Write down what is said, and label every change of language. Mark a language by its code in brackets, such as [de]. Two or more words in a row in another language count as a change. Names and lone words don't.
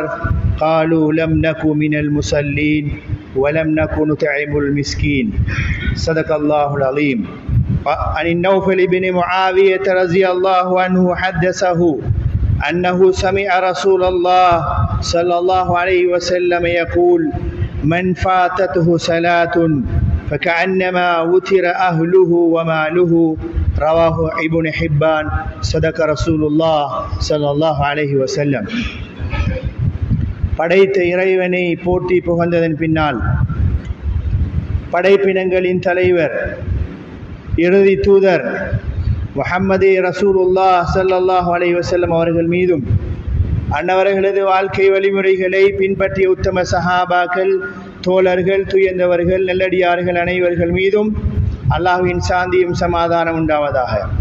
[ar] قالوا لم نك من المصلين ولم نك نطعم المسكين صدق الله العظيم عن النوفل بن معاوية رضي الله عنه حدثه أنه سمع رسول الله صلى الله عليه وسلم يقول من فاتته صلاة فكأنما وتر أهله وماله رواه ابن حبان صدق رسول الله صلى الله عليه وسلم. [ta] படைத்த இறைவனை போற்றி புகழ்ந்ததன் பின்னால் படைப்பினங்களின் தலைவர் இறுதி தூதர் முஹம்மது ரசூலுல்லாஹ் [ar] صلى الله عليه وسلم [ta] அவர்கள் மீதும் அன்னவர்களது வாழ்க்கை வழிமுறைகளை பின்பற்றிய உத்தம சஹாபாக்கள் தோழர்கள் துயர்ந்தவர்கள் நல்லடியார்கள் அனைவர்கள் மீதும் அல்லாஹ்வின் சாந்தியும் சமாதானம் உண்டாவதாக.